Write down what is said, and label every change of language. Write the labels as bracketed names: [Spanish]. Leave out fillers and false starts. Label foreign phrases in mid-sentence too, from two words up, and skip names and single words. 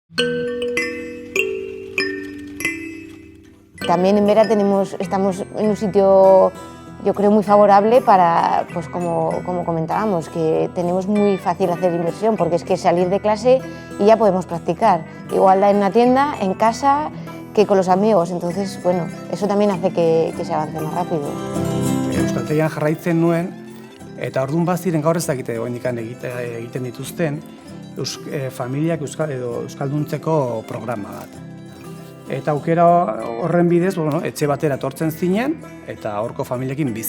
[Spanish] También en Vera estamos en un sitio, yo creo, muy favorable para, pues como comentábamos, que tenemos muy fácil hacer inversión, porque es que salir de clase y ya podemos practicar. Igual en una tienda, en casa, que con los amigos. Entonces, bueno, eso también hace que se avance más rápido. [Basque] Euskaltegian jarraitzen nuen, eta orduan baziren gaur ez dakite egiten dituzten familiak euskalduntzeko programa bat. Eta aukera horren bidez, etxe batera etortzen zinen, eta horko familiekin bizi.